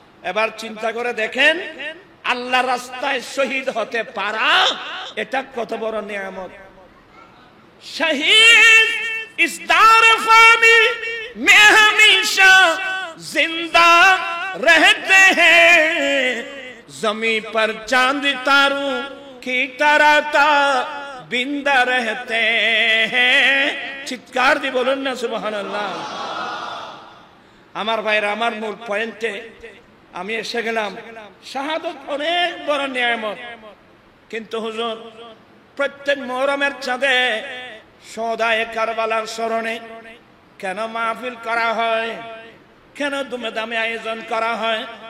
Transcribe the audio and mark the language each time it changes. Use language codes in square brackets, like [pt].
[bn] এবার চিন্তা করে দেখেন, আল্লাহ রাস্তায় শহীদ হতে পারা এটা কত বড় নিয়ামত। [hi] শহীদ इस दार फानी में हमेशा जिंदा रहते हैं, जमीन पर चांद तारों की तरह बिंदा रहते हैं। [bn] চিৎকার দিয়ে বলুন না সুবহানাল্লাহ। আমার ভাইরা, আমার মূল পয়েন্টে আমি এসে গেলাম। শাহাদত অনেক বড় নিয়ামত, কিন্তু হুজুর প্রত্যেক মুহররমের চাঁদে সদায়ে কারবালার স্মরণে কেন মাহফিল করা হয়, কেন দুমদামে আয়োজন করা হয়?